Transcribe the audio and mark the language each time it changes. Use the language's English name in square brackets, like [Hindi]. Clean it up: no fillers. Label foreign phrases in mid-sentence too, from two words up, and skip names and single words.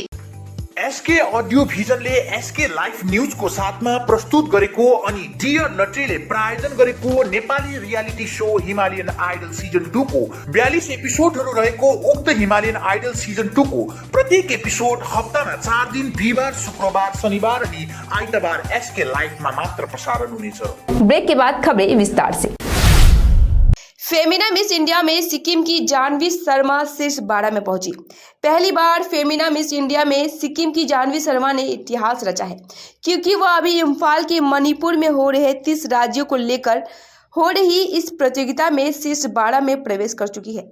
[Nepali] एसके अडियो भिजनले एसके लाइफ न्यूजको साथमा प्रस्तुत गरेको अनि डियर नट्रीले प्रायोजन गरेको नेपाली [English] reality show [Nepali] हिमालयन आइडल सिजन 2 को 42 एपिसोडहरू रहेको उक्त हिमालयन आइडल सिजन 2 को प्रत्येक एपिसोड हप्तामा 4 दिन बिहिबार, शुक्रबार, शनिबार अनि आइतबार एसके लाइफमा मात्र प्रसारण हुनेछ। [Hindi] ब्रेक के बाद खबरें विस्तार से। फेमिना मिस इंडिया में सिक्किम की जानवी शर्मा शीर्ष 12 में पहुंची। पहली बार फेमिना मिस इंडिया में सिक्किम की जानवी शर्मा ने इतिहास रचा है, क्योंकि वह अभी इम्फाल के मणिपुर में हो रहे 30 राज्यों को लेकर हो रही इस प्रतियोगिता में शीर्ष 12 में प्रवेश कर चुकी है।